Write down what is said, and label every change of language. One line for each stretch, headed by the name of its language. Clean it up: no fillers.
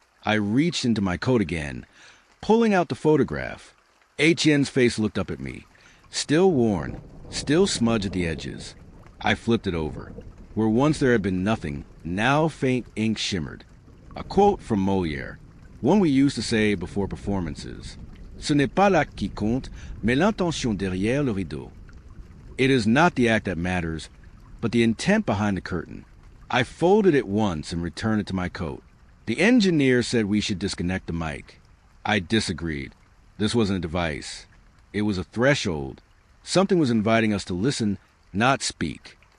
English: I reached into my coat again, pulling out the photograph. Etienne's face looked up at me, still worn, still smudged at the edges. I flipped it over. Where once there had been nothing, now faint ink shimmered. A quote from Molière, one we used to say before performances.
French: Ce n'est pas l'acte qui compte, mais l'intention derrière le rideau.
English: It is not the act that matters, but the intent behind the curtain. I folded it once and returned it to my coat. The engineer said we should disconnect the mic. I disagreed. This wasn't a device. It was a threshold. Something was inviting us to listen, not speak.